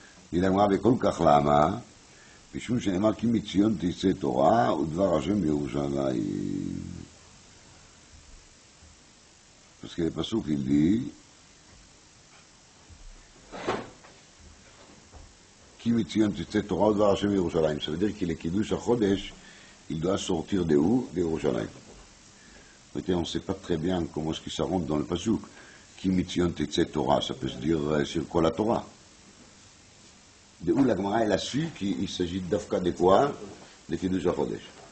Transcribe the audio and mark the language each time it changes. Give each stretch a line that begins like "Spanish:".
French: Il a dit
Hebrew: כל כך למה? משום שנאמר כי מציון תצא תורה ודבר השם בירושלים.
French: Parce que le pasuk il dit
Hebrew: כי מציון תצא תורה ודבר השם בירושלים.
French: Ça veut dire que le Kiddush HaChodesh il doit sortir de où? De Yerushalayim. On ne sait pas très bien comment est-ce que ça rentre dans le pasuk. Qui mitzion tetsé Torah, ça peut se dire sur quoi la Torah. De où la Gemara elle a su qu'il s'agit d'Afka de quoi? De Kiddush HaChodesh.